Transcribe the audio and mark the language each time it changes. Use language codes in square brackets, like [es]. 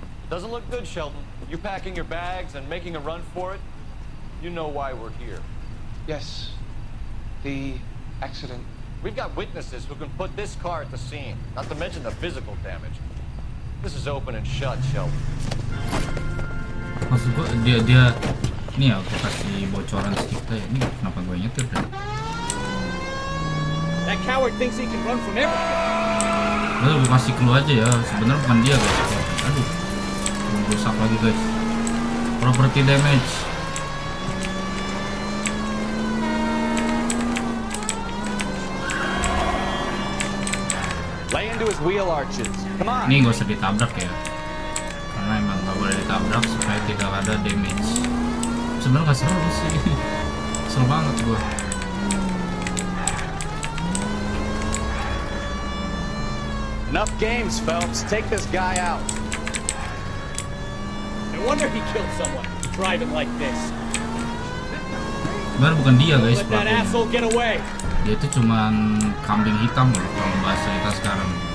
[en] Doesn't look good, Shelton. You packing your bags and making a run for it? You know why we're here. Yes. The accident. We've got witnesses who can put this car at the scene, not to mention the physical damage. This is open and shut, Shelton. [id] Maksud gua dia ini ya, aku kasih bocoran sedikit ya. Ini kenapa gue nyetir kan? [en] That coward thinks he can run from everything. [id] Gue kasih clue aja ya. Sebenarnya bukan dia guys. Aduh, rusak lagi guys. [en] Property damage. Lay into his wheel arches. Come on. [id] Ini gak usah ditabrak ya, karena emang gak boleh ditabrak supaya tidak ada damage. Sebenarnya gak seru sih. Seru banget gua. [en] Enough games, Phelps. Take this guy out. No wonder he killed someone driving like this. [id] Sebenarnya bukan dia guys [en] Let that [id] pelakunya. [en] asshole get away. [id] Dia itu cuman kambing hitam loh kalau bahasa kita sekarang.